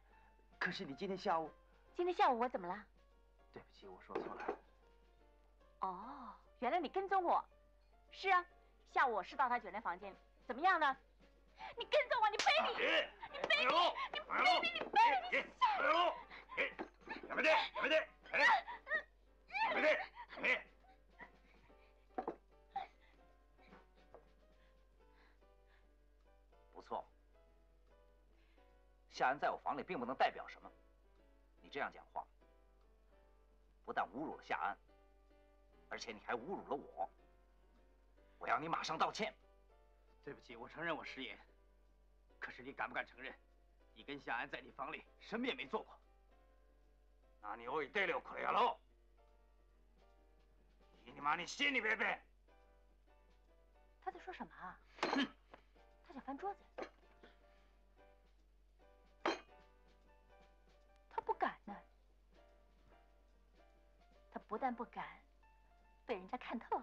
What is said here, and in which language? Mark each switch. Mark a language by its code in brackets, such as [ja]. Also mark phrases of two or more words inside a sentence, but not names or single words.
[zh] 可是你今天下午…… 今天下午我怎么了？对不起，我说错了。哦，原来你跟踪我。是啊，下午我是到他酒店房间，怎么样呢？你跟踪我，你卑鄙！你卑鄙！你卑鄙！你卑鄙！你 [ja] やめて！やめて！やめて！ [zh] 不错，夏安在我房里并不能代表什么。你这样讲话，不但侮辱了夏安，而且你还侮辱了我。我要你马上道歉。对不起，我承认我失言。可是你敢不敢承认，你跟夏安在你房里什么也没做过？ [ja] 何を言ってるよ、この野郎！ [zh] 你妈，你心里边呗！他在说什么啊？他想翻桌子。他不敢呢。他不但不敢，被人家看透。